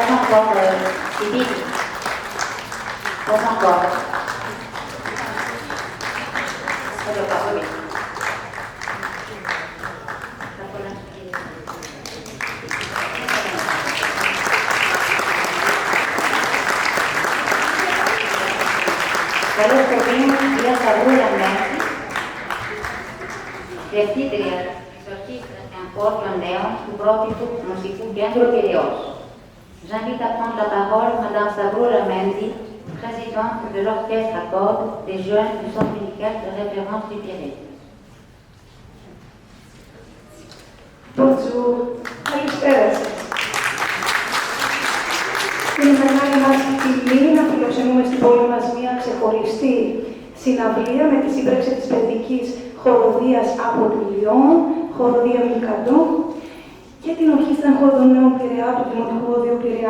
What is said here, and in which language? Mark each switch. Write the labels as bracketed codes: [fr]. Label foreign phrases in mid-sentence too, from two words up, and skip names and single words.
[fr] encore Sylvie. Pas encore. Ça doit pas, oui. [el] Καλώς το βήμα η κυρία Σαβρούλα Μέση, διευθύντρια της Ορχήστρας και Χόρων Νέων του Πρότυπου Μουσικού Κέντρου Πειραιώς. [fr] J'invite à prendre la parole Madame Sabroula Mendy, présidente de l'orchestre à cordes des jeunes du centre musical de référence du Pirée. Bonjour. [el] Καλησπέρα σας. Είναι μεγάλη μας τιμή να φιλοξενούμε στην πόλη μας μια ξεχωριστή συναυλία με τη σύμπραξη της παιδικής χοροδίας από τη Λιόν, χοροδία Μιλκαντό, και την Ορχήστρα Χόρων Νέων Πειραιά του Δημοτικού Οδείου Πειραιά.